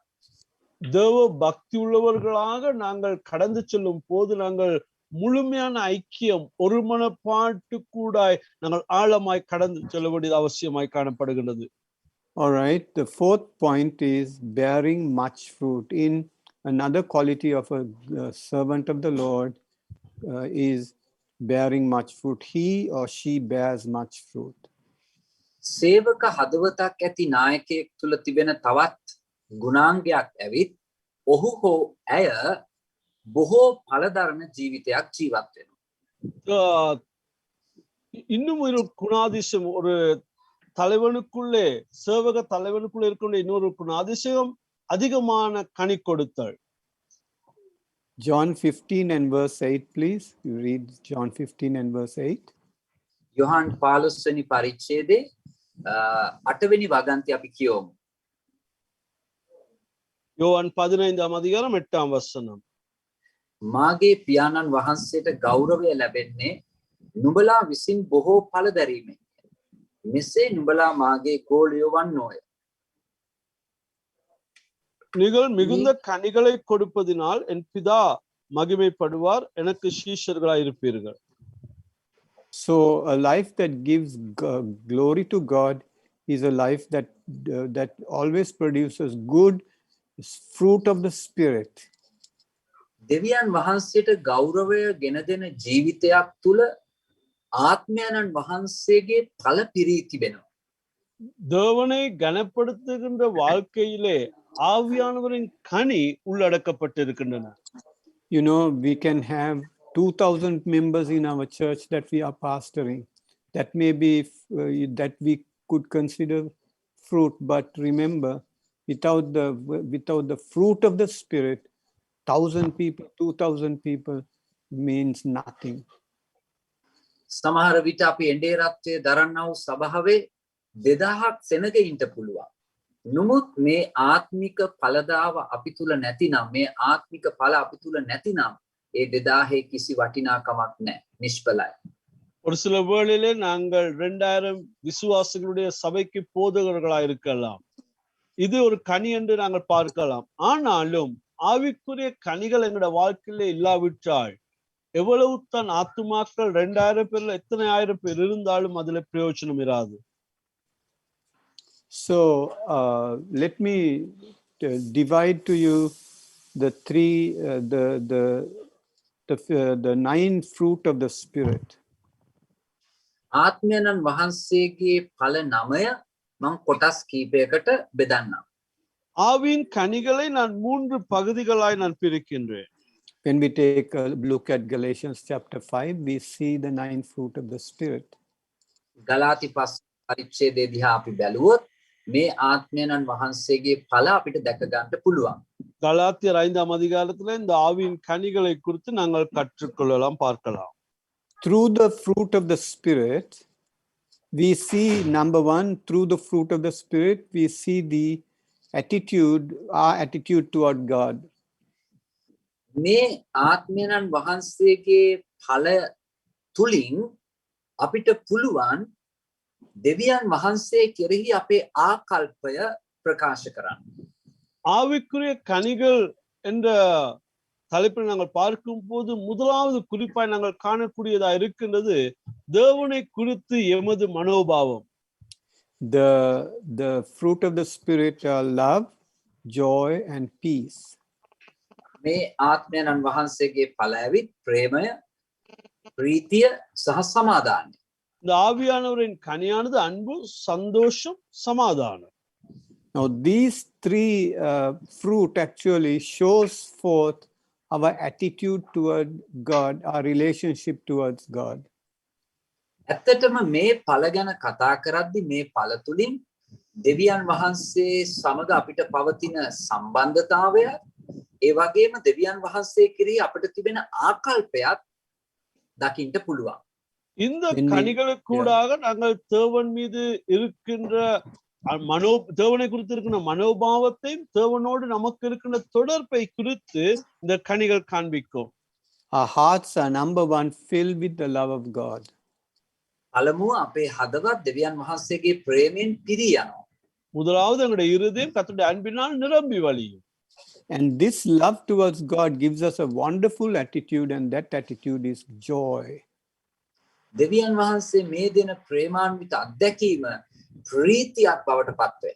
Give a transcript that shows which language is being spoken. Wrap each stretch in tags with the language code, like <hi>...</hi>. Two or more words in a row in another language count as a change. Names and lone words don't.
<ta>தேவ பக்தி உள்ளவர்களாக நாங்கள் கடந்து செல்லும் போது நாங்கள் முழுமையான ஐக்கியம் ஒருமனப்பாட்டுக்கூடாய் நாங்கள் ஆழமாய் கடந்து செல்ல வேண்டியது அவசியமாய் காணப்படுகிறது.</ta> <en>All right, the fourth point is bearing much fruit. In another quality of a servant of the Lord is bearing much fruit. He or she bears much fruit.</en> <si>සේවක හදවතක් ඇති නායකයෙක් තුල තිබෙන තවත් ගුණාංගයක් ඇවිත් ඔහු හෝ ඇය බොහෝ ඵලධර්ම ජීවිතයක් ජීවත් වෙනවා.</si> <ta>இன்னும் ஒரு குணாதிசயம் ஒரு தலைவனுக்குள்ளே சேவக தலைவனுக்குள்ளே இருக்கின்ற இன்னொரு குணாதிசயம் அதிகமான கனி கொடுத்தல்.</ta> <en>John 15 and verse 8, please. You read John 15 and verse 8.</en> <si>යොහන් 15 වෙනි පරිච්ඡේදයේ 8 වෙනි වගන්ති අපි කියවමු.</si> <ta>யோவான் 15ஆம் அதிகாரம் 8ஆம் வசனம்.</ta> <si>මාගේ පියාණන් වහන්සේට ගෞරවය ලැබෙන්නේ නුඹලා විසින් බොහෝ ඵල දැරීමෙන්. මෙසේ නුඹලා මාගේ ගෝලියෝ වන්නෝය.</si> <ta>நீங்கள் மிகுந்த கனிகளை கொடுப்பதினால் என் பிதா மகிமைப்படுவார், எனக்கு சீஷர்களாய் இருப்பீர்கள்.</ta> <en>So a life that gives glory to God is a life that always produces good fruit of the Spirit.</en> <si>දෙවියන් වහන්සේට ගෞරවය ගෙන දෙන ජීවිතයක් තුල ආත්මයන්න් වහන්සේගේ ඵල පිරී තිබෙනවා.</si> <ta>தேவனை கனப்படுத்துகின்ற வாழ்க்கையிலே ஆவியானவரின் கனி உள்ளடக்கப்பட்டிருக்கின்றன.</ta> <en>You know, we can have 2,000 members in our church that we are pastoring. That may be that we could consider fruit, but remember, without the fruit of the Spirit, 1,000 people, 2,000 people means nothing.</en> <si>සමහර විට අපි එඬේ රත්වයේ දරන්නා වූ සභාවේ 2000ක් සෙනගින්ට පුළුවන්. නමුත් මේ ආත්මික ඵලදාව අපි තුල නැතිනම්, මේ ආත්මික ඵල අපි තුල නැතිනම් ඒ 2000 කිසි වටිනාකමක් නැහැ. නිෂ්ඵලයි.</si> <ta>ஒரு சில வேளையிலே நாங்கள் 2000 விசுவாசிகளுடைய சபைக்கு போதகர்களாய் இருக்கலாம். இது ஒரு கனி என்று நாங்கள் பார்க்கலாம். ஆனாலும் ஆவிக்குரிய கனிகள் எங்களுடைய வாழ்க்கையிலே இல்லாவிட்டால் எவ்வளவு தான் ஆத்துமாக்கள் 2000 பேர்ல எத்தனை ஆயிரம் பேர் இருந்தாலும் அதுல பிரயோஜனம் இராது.</ta> <en>So let me divide to you the the 9 fruit of the Spirit.</en> <si>ආත්මයන්න් වහන්සේගේ ඵල 9 මම කොටස් කීපයකට බෙදන්නම්.</si> <ta>ஆவியின் கனிகளை நான் 3 பகுதிகளாய் நான் பிரிக்கின்றேன்.</ta> <en>When we take a look at Galatians chapter 5, we see the 9 fruit of the Spirit.</en> <si>ගලාති 5 පරිච්ඡේදයේ දිහා අපි බැලුවොත් මේ ආත්මයන්න් වහන්සේගේ ඵල අපිට දැක ගන්න පුළුවන්.</si> <ta>கலாத்தியர் 5ஆம் அதிகாரத்துல இந்த ஆவியின் கனிகளை குறித்து நாங்கள் கற்றுக்கொள்ளலாம், பார்க்கலாம்.</ta> <en>Through the fruit of the Spirit, we see, number 1, through the fruit of the Spirit, we see our attitude toward God.</en> <si>මේ ආත්මයන්න් වහන්සේගේ ඵල තුලින් අපිට පුළුවන් දෙවියන් වහන්සේ කෙරෙහි අපේ ආකල්පය ප්‍රකාශ කරන්න.</si> <ta>ஆவிக்குரிய கனிகள் என்ற தலைப்பில் நாங்கள் பார்க்கும் போது முதலாவது குறிப்பாய் நாங்கள் காணக்கூடியதா இருக்கின்றது தேவனை குறித்து எமது மனோபாவம்.</ta> <en>The fruit of the Spirit are love, joy and peace.</en> <si>මේ ආත්මයන්න් වහන්සේගේ ඵල ඇවිත් ප්‍රේමය, ප්‍රීතිය සහ සමාදානය.</si> <ta>இந்த ஆவியானவரின் கனியானது அன்பு, சந்தோஷம், சமாதானம்.</ta> <en>Now these 3 fruit actually shows forth our attitude toward God, our relationship towards God.</en> <si>ඇත්තටම මේ ඵල ගැන කතා කරද්දී මේ ඵල තුලින් දෙවියන් වහන්සේ සමග අපිට පවතින සම්බන්ධතාවය, ඒ වගේම දෙවියන් වහන්සේ කෙරෙහි අපිට තිබෙන ආකල්පයත් දකින්න පුළුවන්.</si> <ta>இந்த கனிகளுக்கூடாக நாங்கள் தேவன் மீது இருக்கின்ற தேவனை குறித்து இருக்கிற மனோபாவத்தையும் தேவனோடு நமக்கு இருக்கின்ற தொடர்பை குறித்து இந்த கனிகள் காண்பிக்கும்.</ta> <en>Our hearts are number one, filled with the love of God.</en> <si>පළමුව අපේ හදවත් දෙවියන් වහන්සේගේ ප්‍රේමයෙන් පිරී යනවා.</si> <ta>முதலாவது எங்களுடைய இருதயம் கர்த்தருடைய அன்பினால் நிரம்பி வழியும்.</ta> <en>And this love towards God gives us a wonderful attitude, and that attitude is joy.</en> <si>දෙවියන් වහන්සේ මේ දෙන ප්‍රේමාන්විත අත්දැකීම ප්‍රීතියක් බවට පත් වෙනවා.</si>